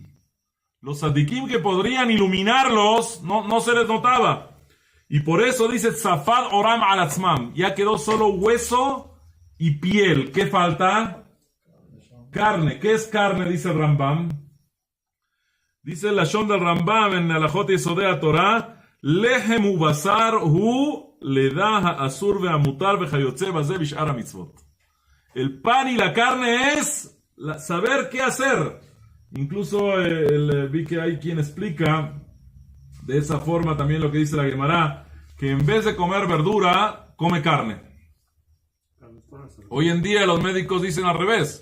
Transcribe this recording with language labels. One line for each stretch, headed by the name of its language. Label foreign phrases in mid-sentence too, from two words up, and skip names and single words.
Spanish: Los tzadikim que podrían iluminarlos, no se les notaba. Y por eso dice
Hebrew: צפד עורם על עצמם.
Spanish: Ya quedó solo hueso y piel. ¿Qué falta? Carne. ¿Qué es carne? Dice el Rambam. Dice el Lashon del Rambam en Alajot Yesodei Torah.
Hebrew: לחם ובשר הוא לידע אסור והמותר וכיוצא בזה בשאר מצות.
Spanish: El pan y la carne es saber qué hacer. Incluso vi que hay quien explica de esa forma también lo que dice la Gemara, que en vez de comer verdura, come carne. Hoy en día los médicos dicen al revés.